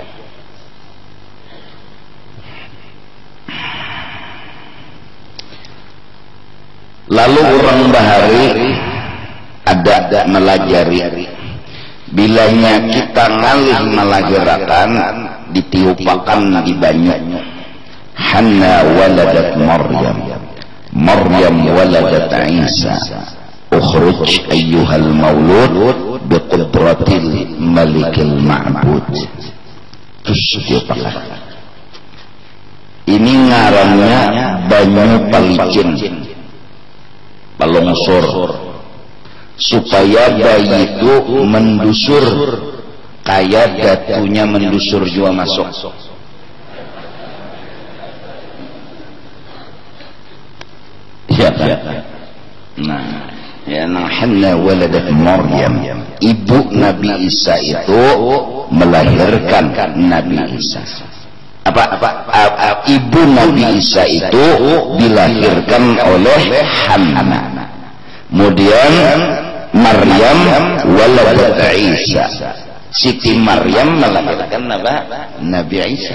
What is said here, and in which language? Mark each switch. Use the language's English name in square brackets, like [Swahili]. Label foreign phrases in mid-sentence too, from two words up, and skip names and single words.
[Banjar] Lalu orang bahari ada melajari, bilanya kita ngalih melahirkan ditiupakan di banyu. [Arabic] حنة ولدت مريم ولدت عيسى، اخرج أيها المولود بقدرة الملك المعبود. [Banjar] Terus ditiupakan. Ini ngarannya banyu palicin, palongsor, supaya bayi itu mendusur kayak datunya mendusur juga masuk. Ya. Nah, [Arabic] يا حنة ولدت مريم, [Banjar] ibu Nabi Isa itu melahirkan Nabi Isa. Ibu Nabi Isa itu dilahirkan oleh Hanna. Kemudian [Arabic] مريم ولدت عيسى, [Banjar] Siti Maryam melahirkan Nabi Isa.